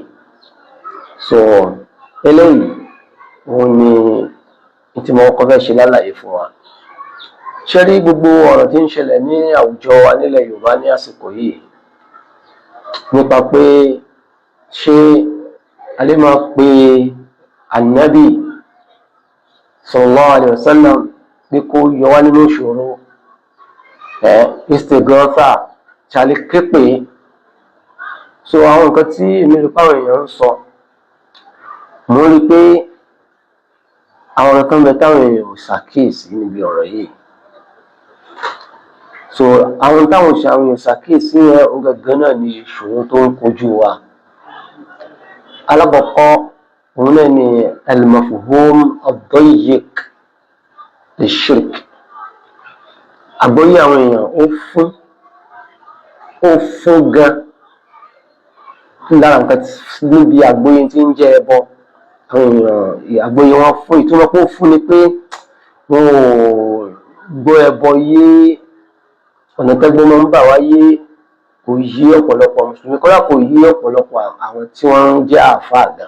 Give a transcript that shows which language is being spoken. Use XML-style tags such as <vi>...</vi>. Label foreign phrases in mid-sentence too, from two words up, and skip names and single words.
<yo>So eléyìí òun ni tí mo kọ́ fẹ́ ṣe lálàyé fún wa. Ṣé rí gbogbo ọ̀rọ̀ tí ń ṣẹlẹ̀ ní àwùjọ wa nílẹ̀ Yorùbá ní àsìkò yìí nípa pé ṣé a lè máa pe ànábì</yo> <ar>صلى الله عليه وسلم</ar> <yo>pé kó yọ wá nínú ìṣòro istighatha ṣàlẹ̀ képe. So àwọn nǹkan tí èmi rí pàwọn èèyàn ń sọ mo rí pé àwọn nǹkan bẹ táwọn èèyàn ò ṣàkíyèsí níbi ọ̀rọ̀ yìí. So àwọn táwọn èèyàn ṣàkíyèsí yẹn gangan náà ni ìṣòro tó ń kojú wa. Alákọ̀ọ́kọ́ òun náà ni</yo> <ar>المفهوم الضيق للشرك.</ar> <yo>Àgbọ́yé àwọn èèyàn ó fún gan lára nǹkan níbi àgbọ́yé tí ń jẹ́ ẹbọ. Àwọn èèyàn àgbọ́yé wọn fún ìtumọ̀ pé ó fún ni pé wọn ò gbọ́ ẹbọ yé, ọ̀nà tẹ́gbọ́n máa ń bà wáyé kò yí ọ̀pọ̀lọpọ̀ mùsùlùmí, kọ́lá kò yí ọ̀pọ̀lọpọ̀ àwọn tí wọ́n ń jẹ́ àáfàá gan.</yo>